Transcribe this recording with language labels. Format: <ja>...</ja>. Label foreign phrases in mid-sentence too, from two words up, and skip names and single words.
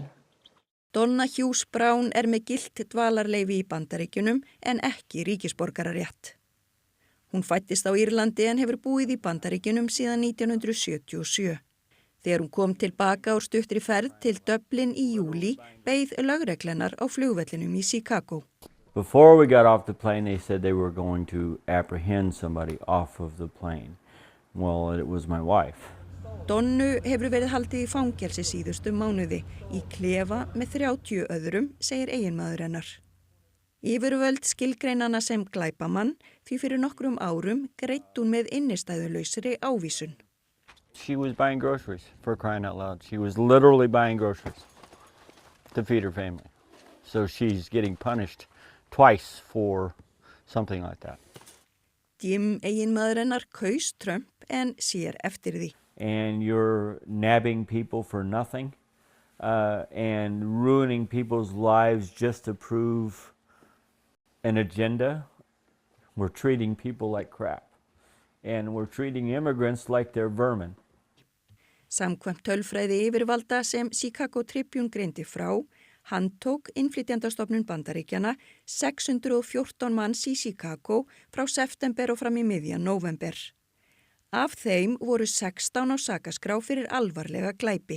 <is>Donna Hughes Brown er með gilt dvalarleyfi í Bandaríkjunum en ekki ríkisborgararétt. Hún fæddist á Írlandi en hefur búið í Bandaríkjunum síðan 1977. Þegar hún kom tilbaka úr stuttri ferð til Dublin í júlí beið lögreglunar á flugvellinum í Chicago.</is> <en>Before we got off the plane, they said they were going to apprehend somebody off of the plane. Well, it was my wife.</en> <is>Donnu hefur verið haldið í fangelsi síðustu mánuði í klefa með 30 öðrum, segir eiginmaður hennar. Yfirvöld skilgreina hana sem glæpamann því fyrir nokkrum árum greitt hún með innistæðulausri ávísun.</is> <en>She was buying groceries, for crying out loud. She was literally buying groceries to feed her family. So she's getting punished twice for something like that.</en> <is>Jim, eiginmaður hennar, kaus Trump en sér eftir því.</is> <en>And you're nabbing people for nothing and ruining people's lives just to prove an agenda. We're treating people like crap and we're treating immigrants like they're vermin.</en> <is>Samkvæmt tölfræði yfirvalda sem Chicago Tribune greindi frá, handtók innflytjendastofnun Bandaríkjanna 614 manns í Chicago frá september og fram í miðjan nóvember. Af þeim voru 16 á sakaskrá fyrir alvarlega glæpi.</is>